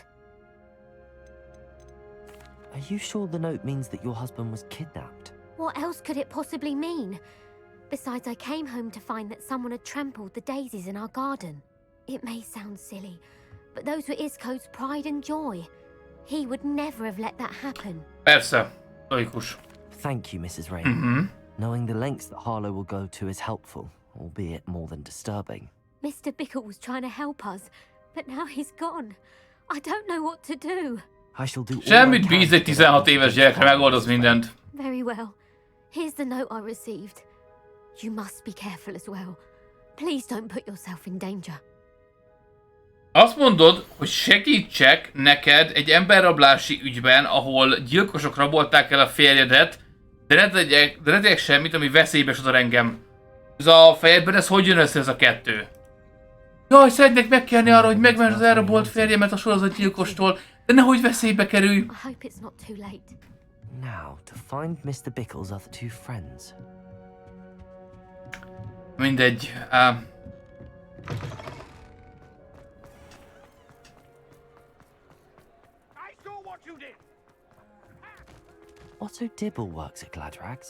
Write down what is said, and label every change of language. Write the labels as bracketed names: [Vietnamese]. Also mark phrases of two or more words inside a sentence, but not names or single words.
[English] Are you sure the note means that your husband was kidnapped? What else could it possibly mean? Besides, I came home to find that someone had trampled the daisies in our garden. It may sound silly, but those were Isco's pride and joy. He would never have let that happen. [Hungarian] Persze, logikus. [English] Thank you, Mrs. Rain. Knowing the lengths that Harlow will go to is helpful, albeit more than disturbing. Mr. Bickle was trying to help us, but now he's gone. I don't know what to do. I shall do all I [Hungarian] Semmit [English] can [Hungarian] bíz [English] to [Hungarian] egy [English] get [Hungarian] 16 [English] evidence [Hungarian] éves [English] against [Hungarian] gyerekre, [English] Harlow [Hungarian] megoldoz [English] this way. [Hungarian] mindent. [English] Very well. Here's the note I received. You must be careful as well. Please don't put yourself in danger. [Hungarian] Azt mondod, hogy segítsek neked egy emberrablási ügyben, ahol gyilkosok rabolták el a férjedet, de ne tegyek semmit, ami veszélybe sodor engem. Ez a fejedben, ez hogy jön össze ez a kettő? Jaj, szeretnék megkérni arra, hogy megmentsd az elrabolt férjemet a sorozatgyilkostól, de nehogy veszélybe kerülj. [English] I hope it's not too late. Now, to find Mr. Bickle's other two friends. [Hungarian] Mindegy. [English] Otto Dibble works at Gladrags.